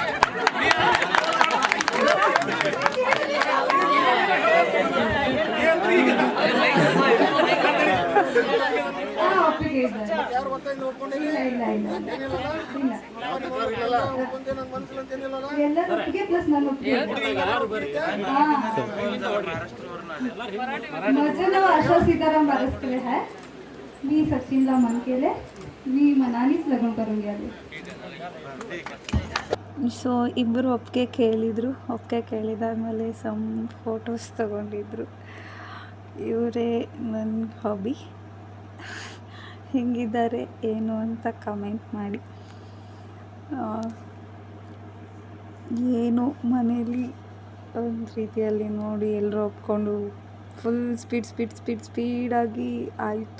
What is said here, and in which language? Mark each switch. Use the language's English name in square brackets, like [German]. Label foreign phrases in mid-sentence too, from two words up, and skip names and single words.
[Kannada] ಒಪ್ಪಿಗೆ ಇದ್ದಾರೆ. ಎಲ್ಲರ ಒಪ್ಪಿಗೆ ಪ್ಲಸ್ ನನ್ನ ಒಪ್ಪಿಗೆ. [Marathi] माझं नाव आशा सीताराम बारसकले आहे. मी सचिनला मन केले, मी मनानेच लग्न करून गेले. [Kannada] ಸೊ ಇಬ್ಬರು ಒಪ್ಪಿಗೆ ಕೇಳಿದಾದ್ಮೇಲೆ [English] some photos [Kannada] ತೊಗೊಂಡಿದ್ರು. ಇವರೇ ನನ್ನ ಹಾಬಿ. ಹೆಂಗಿದ್ದಾರೆ ಏನು ಅಂತ ಕಮೆಂಟ್ ಮಾಡಿ. ಏನು ಮನೇಲಿ ಒಂದು ರೀತಿಯಲ್ಲಿ ನೋಡಿ ಎಲ್ಲರೂ ಒಪ್ಕೊಂಡು ಫುಲ್ ಸ್ಪೀಡಾಗಿ ಆಯಿತು.